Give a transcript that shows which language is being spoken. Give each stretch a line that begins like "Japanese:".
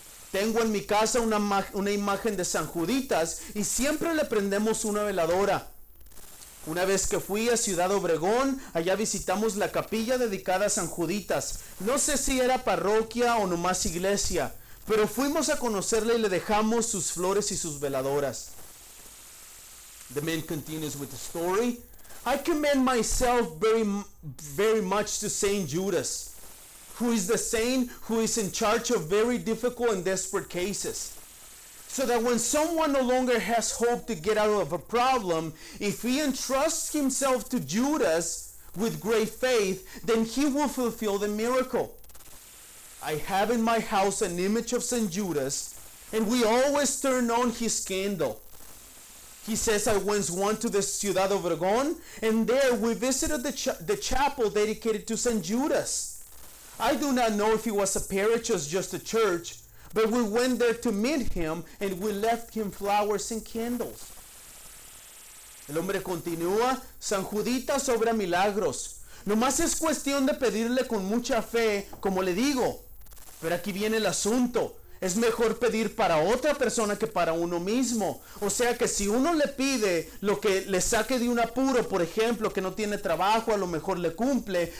Spanish: Tengo en mi casa una imagen de San Juditas y siempre le prendemos una veladora. Una vez que fui a Ciudad Obregón, allá visitamos la capilla dedicada a San Juditas. No sé si era parroquia o nomás iglesia, pero fuimos a conocerle y le dejamos sus flores y sus veladoras.
English: The man continues with the story. I commend myself very much to Saint Judas, who is the saint who is in charge of very difficult and desperate cases. So that when someone no longer has hope to get out of a problem, if he entrusts himself to Judas with great faith, then he will fulfill the miracle. I have in my house an image of St. Judas, and we always turn on his candle. He says, I once went to the Ciudad Obregón, and there we visited the chapel dedicated to St. Judas. I do not know if it was a parish or just a church, but we went there to meet him and we left him flowers and candles.
Spanish: El hombre continúa, San Juditas obra milagros. Nomás es cuestión de pedirle con mucha fe, como le digo. Pero aquí viene el asunto. Es mejor pedir para otra persona que para uno mismo. O sea que si uno le pide lo que le saque de un apuro, por ejemplo, que no tiene trabajo, a lo mejor le cumple.